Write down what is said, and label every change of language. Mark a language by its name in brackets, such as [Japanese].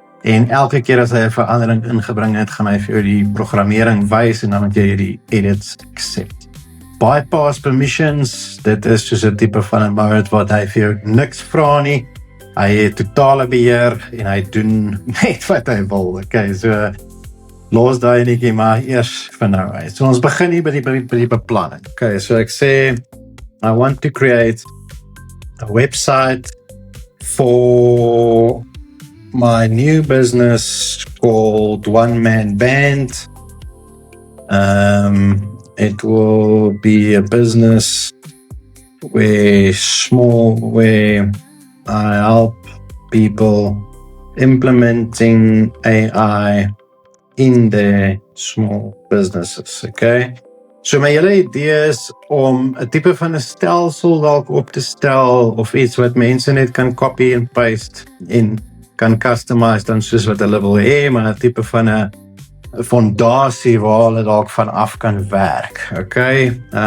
[Afrikaans] En elke keer as hy 'n verandering ingebring het, gaan hy vir jou die programmering wys en dan moet jy die edits accept. Bypass permissions, dit is soos 'n tipe van 'n mode wat hy vir jou niks vra nie. Hy het totale beheer en hy doen net wat hy wil. Okay, so los daai enetjie maar eers vir nou. So ons begin hier by die beplanning. [English] Okay, [Afrikaans] so ek sê [English] I want to create a website for my new business called One Man Band. It will be a business where I help people implementing AI in their small businesses, okay? [Afrikaans] So my hele idee is om 'n tipe van 'n stelsel dalk op te stel of iets wat mense net kan copy en paste en kan customize dan soos wat hulle wil hê, maar 'n tipe van 'n fondasie waar hulle dalk van af kan werk. Okay?